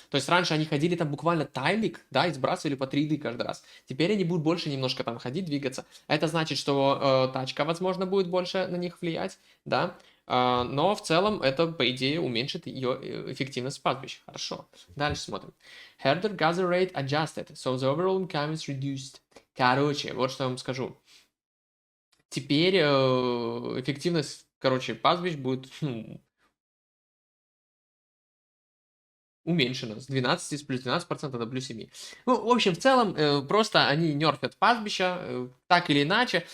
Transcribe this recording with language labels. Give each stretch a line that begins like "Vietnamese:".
Russian: То есть раньше они ходили там буквально тайлик, да, и сбрасывали по 3 еды каждый раз. Теперь они будут больше немножко там ходить, двигаться. Это значит, что тачка, возможно, будет больше на них влиять, да. Но в целом это, по идее, уменьшит ее эффективность пастбищ. Хорошо. Дальше смотрим.
English: Herder gather rate adjusted, so the overall income is reduced.
Russian: Короче, вот что я вам скажу. Теперь эффективность, короче, пастбищ будет уменьшена с 12, с плюс 12% до плюс 7. Ну, в общем, в целом, просто они нерфят пастбища, так или иначе.